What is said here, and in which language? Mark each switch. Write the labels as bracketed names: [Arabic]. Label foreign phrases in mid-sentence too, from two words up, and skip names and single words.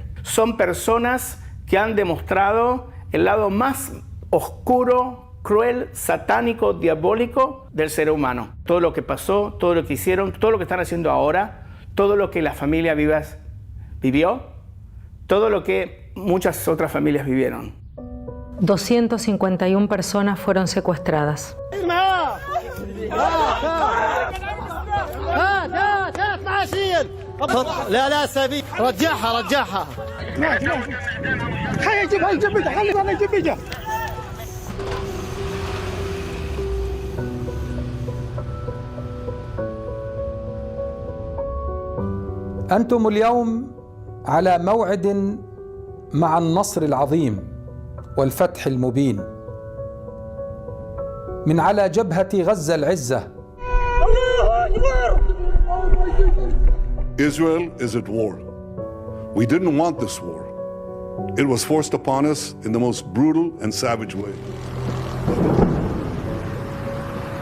[Spanish] Son personas que han demostrado el lado más oscuro, cruel, satánico, diabólico del ser humano. Todo lo que pasó, todo lo que hicieron, todo lo que están haciendo ahora, todo lo que la familia Vivas vivió, todo lo que muchas otras familias vivieron. 251 personas fueron secuestradas. [Arabic] لا سبيل رجعها خلي يجيبها أنتم اليوم على موعد مع النصر العظيم والفتح المبين من على جبهة غزة العزة. [English] Israel is at war. We didn't want this war. It was forced upon us in the most brutal and savage way.